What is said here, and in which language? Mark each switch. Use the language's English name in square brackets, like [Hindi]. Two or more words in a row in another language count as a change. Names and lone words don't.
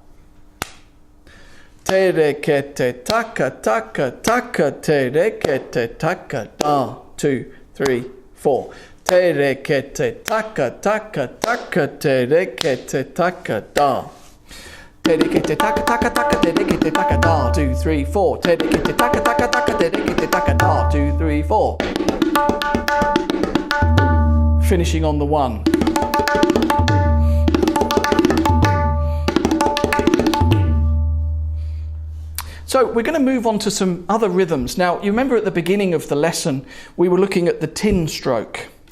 [English] Te re ke te taka taka taka, te re ke te taka da. 2, 3, 4. Te re ke te taka taka taka, te re ke te taka da. Te re ke te taka taka taka, te re ke te taka da. 2, 3, 4. Te re ke te taka taka taka, te re ke te taka da. 2, 3, 4. Finishing on the 1. So we're going to move on to some other rhythms. Now, you remember at the beginning of the lesson, we were looking at the tin stroke.